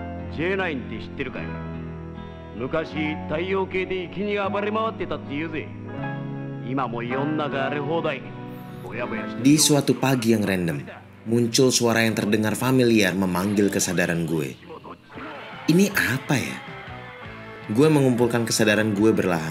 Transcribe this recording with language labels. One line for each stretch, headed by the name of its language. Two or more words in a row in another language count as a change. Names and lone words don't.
Japanese: J9 って知ってるかい？昔太陽系で生きに暴れ回ってたって言うぜ。今も世の中荒れ放題。
Indonesian: Di suatu pagi yang random, muncul suara yang terdengar familiar memanggil kesadaran gue. Ini apa ya? Gue mengumpulkan kesadaran gue berlahan.